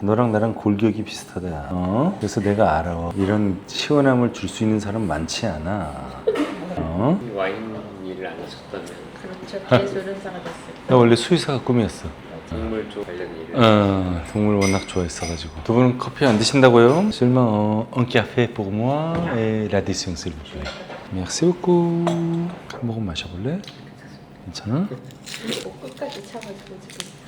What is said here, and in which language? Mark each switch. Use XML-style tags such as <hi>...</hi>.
<ko>너랑 나랑 골격이 비슷하다. 그래서 내가 알아. 이런 시원함을 줄 수 있는 사람 많지 않아. 이 와인 일을 안 하셨다면 그렇죠. 대조련사가 됐어요. 나 원래 수의사가 꿈이었어. 동물 쪽 관련 일을 동물 워낙 좋아했어가지고. 두 분은 커피 안 드신다고요?</ko> <fr>Seulement un café pour moi et l'addition s'il vous plaît. Merci beaucoup.</fr> <ko>한 모금 마셔볼래? 괜찮아? 목 끝까지 차가지고 지금.</ko>